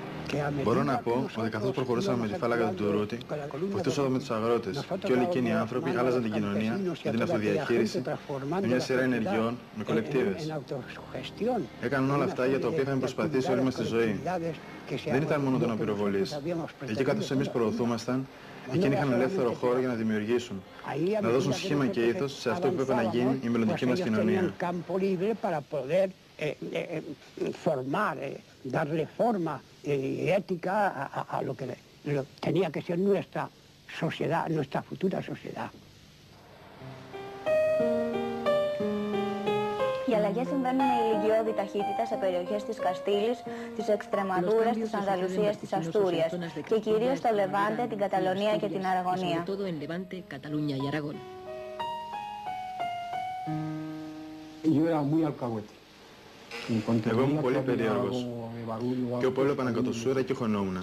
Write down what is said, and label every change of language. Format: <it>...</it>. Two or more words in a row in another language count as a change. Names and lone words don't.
<el>Μπορώ να πω ότι καθώς προχωρούσαμε με τη φάλαγγα του Τουρούτη, βοηθούσαμε με τους αγρότες και όλοι εκείνοι οι άνθρωποι άλλαζαν την κοινωνία για την αυτοδιαχείριση με μια σειρά ενεργειών, με κολεκτίβες. Έκαναν όλα αυτά για τα οποία είχαμε προσπαθήσει όλη μας τη ζωή. Δεν ήταν μόνο το να πυροβολείς. Εκεί καθώς εμείς προωθούμασταν, εκείνοι είχαν ελεύθερο χώρο για να δημιουργήσουν, να δώσουν σχήμα και ήθος σε αυτό που έπρεπε να γίνει η μελλοντική μας κοινωνία.</el> <es>Formar, darle forma ética a lo que tenía que ser nuestra sociedad, nuestra futura sociedad.</es> <el>Οι αλλαγές συμβαίνουν με ηλικιώδη ταχύτητα σε περιοχές της Καστήλης, της Εξτρεμαδούρας, της Ανδαλουσίας, της Αστούριας και κυρίως στο Λεβάντε, την Καταλωνία και την Αραγωνία. Εγώ ήμουν πολύ περίεργος και όπου έβλεπα ανακατοσούρα εκεί χωνόμουν.</el>